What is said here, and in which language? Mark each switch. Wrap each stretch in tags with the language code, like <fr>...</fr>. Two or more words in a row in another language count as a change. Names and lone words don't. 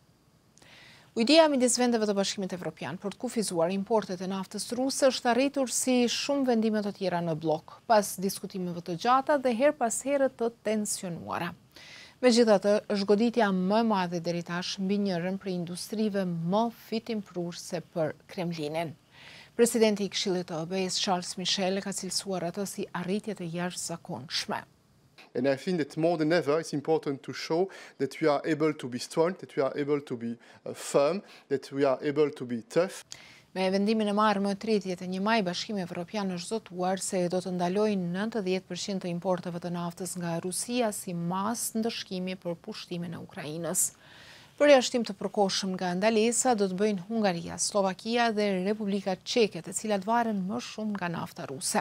<sq>Ujdia midis vendeve të Bashkimit Evropian për të kufizuar importet e naftës ruse është arritur si shumë vendime të tjera në blok, pas diskutimeve të gjata dhe her pas here të tensionuara. Megjithatë, është goditja më e madhe deri tash mbi njërin për industrive më fitimprurse për Kremlinin. Presidenti i Këshillit të OBE-s Charles Michel ka cilësuar atë si arritje të jashtëzakonshme.</sq> <en>And I think that more than ever, it's important to show that we are able to be strong, that we are able to be firm, that we are able to be tough.</en> <sq>Me vendimin e marrë më 31 maj, Bashkimi Evropian është zotuar se do të ndalojë 90% të importeve të naftës nga Rusia si mas ndëshkimi për pushtimin e Ukrainës. Përjashtim të përkohshëm nga ndalesa do të bëjnë Hungaria, Slovakia dhe Republika Çeke, të cilat varen më shumë nga nafta ruse.</sq>